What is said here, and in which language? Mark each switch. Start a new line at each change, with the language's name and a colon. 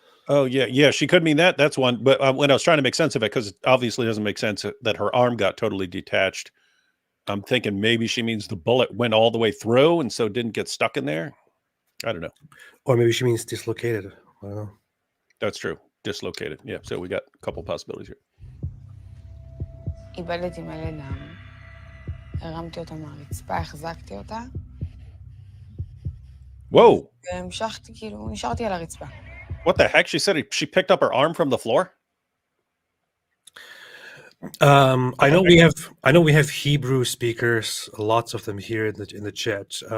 English: Oh yeah, she could mean that. That's one. But when I was trying to make sense of it, because it obviously doesn't make sense that her arm got totally detached, I'm thinking maybe she means the bullet went all the way through and so didn't get stuck in there. I don't know. Or maybe she means dislocated. I don't know. That's true. Dislocated. Yeah. So we got a couple possibilities here.
Hebrew: איבדתי מלא דם. הרמתי אותה מהרצפה, החזקתי אותה.
English: Whoa.
Hebrew: והמשכתי, כאילו, נשארתי על הרצפה.
English: What the heck? She said she picked up her arm from the floor. I know we have Hebrew speakers, lots of them here in the chat.